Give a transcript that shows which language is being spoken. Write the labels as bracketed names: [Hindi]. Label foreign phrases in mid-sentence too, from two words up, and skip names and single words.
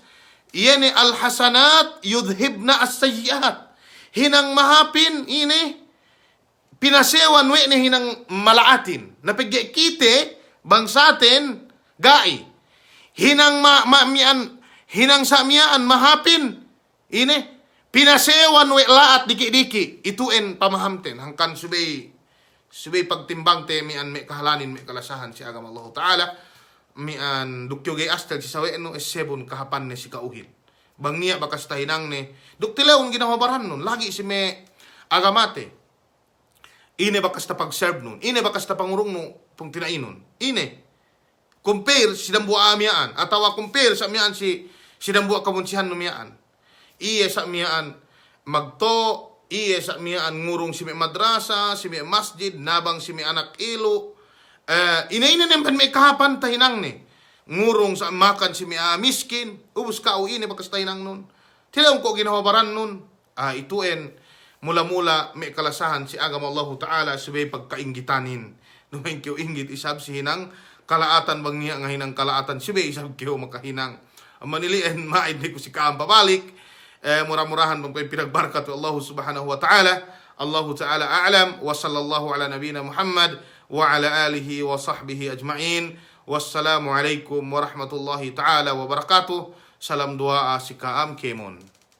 [Arabic] إن الحسنات يذهبن السيئات. [Yakan] Hinang mahapin ini pinasewan we ni hinang malaatin. Napigkite bangsaten gai. Hinang hinang sa miyaan mahapin ini pinasewan we laat diki-diki ituen pamahamten hangkan subay pagtimbang te mian me kahalanin me kalasahan si agama Allah Ta'ala mian dukyo gay astel si sawe no esebon kahapan ne si kauhin bang niya bakas tahinang ne duktileon ginawabaran nun lagi si me agamate ine bakas ta pag-serve nun ine bakas ta pangurong no pung tinainon ine compare si dambua amiyaan atawa compare sa amiyaan si dambua kabunsihan no miyaan iye sa miyaan magto iye sa miyaan ngurong si may madrasa si may masjid nabang si may anak ilo ina nempan may kahapan tahinang ni ngurong sa makan si may miskin ubus ka o ine bakas tahinang nun tilaw ko ginawabaran nun ituen mula-mula may kalasahan si agama Allah Ta'ala subay pagkaingitanin numain kiyo inggit isab si hinang kalaatan bang niya nga hinang kalaatan subay isab kiyo makahinang manilian maid ko si kaam pabalik murah-murahan bang pinagbarkat [Arabic] الله سبحانه وتعالى الله تعالى أعلم وصلى الله على نبينا محمد وعلى آله وصحبه أجمعين والسلام عليكم ورحمة الله تعالى وبركاته [Yakan] salam doa si kaam kemon.